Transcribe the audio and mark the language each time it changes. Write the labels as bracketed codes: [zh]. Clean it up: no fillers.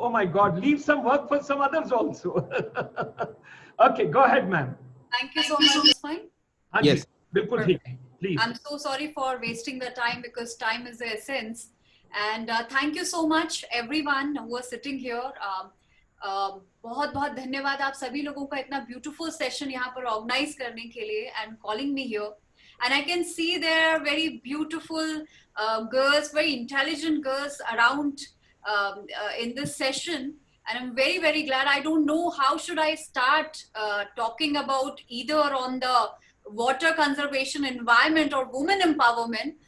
[en] Oh my God, leave some work for some others also. Okay, go ahead, ma'am. Thank you so much. It's fine? Yes, please. I'm so sorry for wasting the time because time is the essence. And thank you so much everyone who are sitting here. [hi] बहुत बहुत धन्यवाद आप सभी लोगों का इतना beautiful session यहाँ पर organize करने के लिए [en] and calling me here. And I can see there are very beautiful girls, very intelligent girls around in this session. And I'm very, very glad. I don't know how should I start talking about either on the water conservation, environment, or women empowerment.